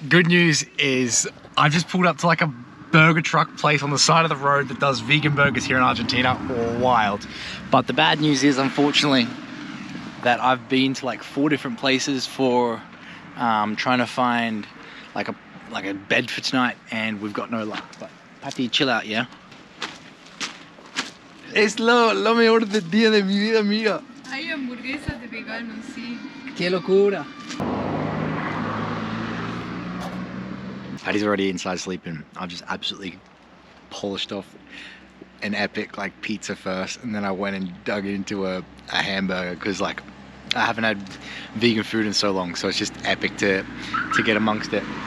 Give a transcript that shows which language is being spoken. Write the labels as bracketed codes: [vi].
[en] Good news is I've just pulled up to like a burger truck place on the side of the road that does vegan burgers here in Argentina. Wild. But the bad news is, unfortunately, that I've been to like 4 different places for trying to find like a bed for tonight, and we've got no luck. But Patty, chill out, yeah? [es] Es lo mejor del día de mi vida, amiga. Hay hamburguesas de veganos, sí. ¡Qué locura! [en] Patty's already inside sleeping. I've just absolutely polished off an epic like pizza first, and then I went and dug into a hamburger, because like I haven't had vegan food in so long, so it's just epic to get amongst it.